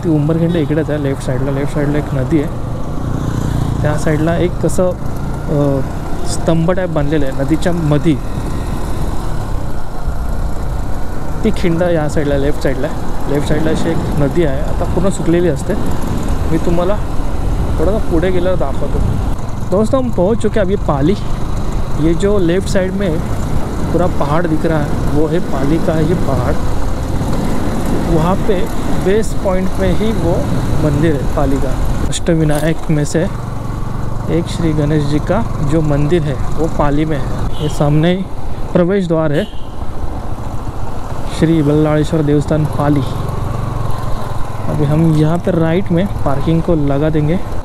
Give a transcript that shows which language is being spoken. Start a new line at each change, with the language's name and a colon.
Marathi: ती उंबरखिंड इकडेच आहे लेफ्ट साईडला एक नदी आहे, त्या साईडला एक कसं स्तंभ टाईप बांधलेलं आहे नदीच्या मधी. ती खिंड या साईडला लेफ्ट साईडला अशी एक नदी आहे, आता पूर्ण सुकलेली असते. मी तुम्हाला थोड़ा पुढे गेल्यावर दाखवतो.
Hindi: दोस्तों हम पहुंच चुके हैं अभी पाली. ये जो लेफ़्ट साइड में पूरा पहाड़ दिख रहा है वो है पाली का ये पहाड़. वहाँ पे बेस पॉइंट में ही वो मंदिर है पाली का. अष्टविनायक में से एक श्री गणेश जी का जो मंदिर है वो पाली में है. ये सामने ही प्रवेश द्वार है श्री बल्लाळेश्वर देवस्थान पाली. अभी हम यहाँ पर राइट में पार्किंग को लगा देंगे.